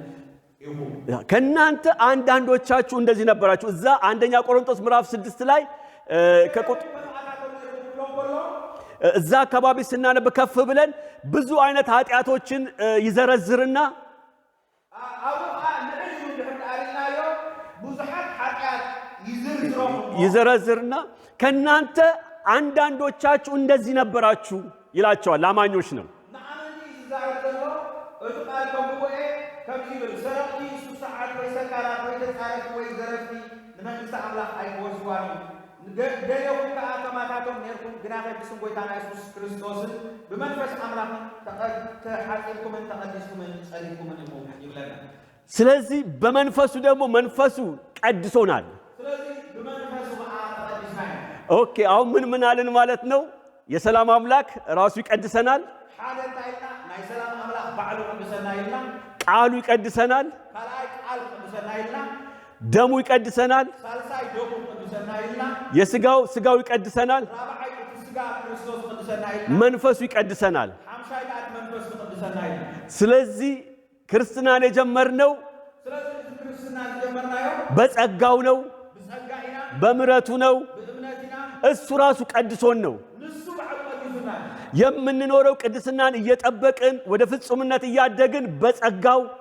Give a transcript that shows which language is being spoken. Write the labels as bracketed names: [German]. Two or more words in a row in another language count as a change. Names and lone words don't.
[Amharic] ከናንተ አንዳንዶቻችሁ እንደዚህ ነበራችሁ እዛ አንደኛ ቆሮንቶስ ምዕራፍ 6 ላይ እዛ አካባቢ ስናነብ ከፍ ብለን ብዙ አይነት ኃጢያቶችን ይዘረዝርና ይዘረዝርና ከናንተ አንዳንዶቻችሁ እንደዚህ ነበራችሁ ይላቸዋል። አማኞች ነው። [Tigrinya] ንአመንቲ ዝዛረብ ዘሎ እቲ ቃል ከምኡ'e ከምዚ ይብል ሰረቕቲ ሱሳዓት ወይ ሰካራት ወይ ተጻረፍቲ ወይ ዘረፍቲ ንመንግስቲ ኣምላኽ ኣይክወስዷን ገሌኹም ከዓ ከማታቶም ነርኩም ግና ከብስም ጎይታና ኢየሱስ ክርስቶስን ብመንፈስ ኣምላኽ ተሓፂብኩምን ተቐዲስኩምን ጸሊኩምን እሞ ይብለና። [Amharic] ስለዚህ በመንፈሱ ደግሞ መንፈሱ ቀድሶናል። ስለዚህ በመንፈሱ ተቀድሰናል። ኦኬ አሁን ምን አለን ማለት ነው? የሰላም አምላክ ራሱ ይቀድሰናል። [Tigrinya] ሓደ ታይና ናይ ሰላም አምላክ ባዕሉ ቅድሰና ይልና [Amharic] ቃሉ ይቀድሰናል። [Tigrinya] ካልአይ ቃል ቅድሰና ይልና [Amharic] ደሙ ይቀድሰናል። [Tigrinya] ሳልሳይ ደሙ ቅድሰና ይልና [Amharic] ስጋው ይቀድሰናል። [Tigrinya] ራብዓይ ስጋ ክርስቶስ ቅድሰና ይልና [Amharic] መንፈሱ ይቀድሰናል። [Tigrinya] ሐምሳይ ቃል መንፈስ ቅድሰና ይልና [Amharic] ስለዚህ ክርስትናን የጀመርነው በጸጋው ነው፣ በምሕረቱ ነው። እሱ ራሱ ቀድሶን ነው የምንኖረው። ቅድስናን እየጠበቅን ወደ ፍጹምነት እያደግን በጸጋው